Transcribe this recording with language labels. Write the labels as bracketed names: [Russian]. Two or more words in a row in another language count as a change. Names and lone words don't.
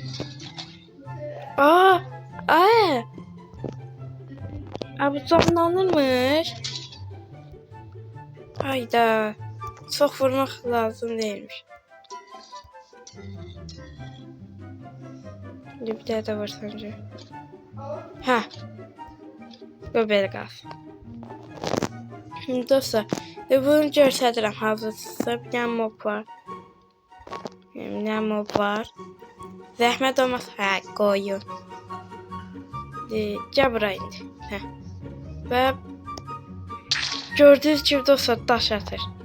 [Turkish] Aa! Bu canlanırmış. Hayda. Çok vurmak lazım değilmiş. Bir daha da var sence. [Azerbaijani] Ha. Bu belə qalsın. Şimdi dostlar, bunu göstərirəm hazırsa. Bir dənə mob var. Bir dənə mob var. Zəhmət olmaz. Hə, qoyun. Gəl bura indi. Hə. Və gördüyünüz kimi dostlar daş atır.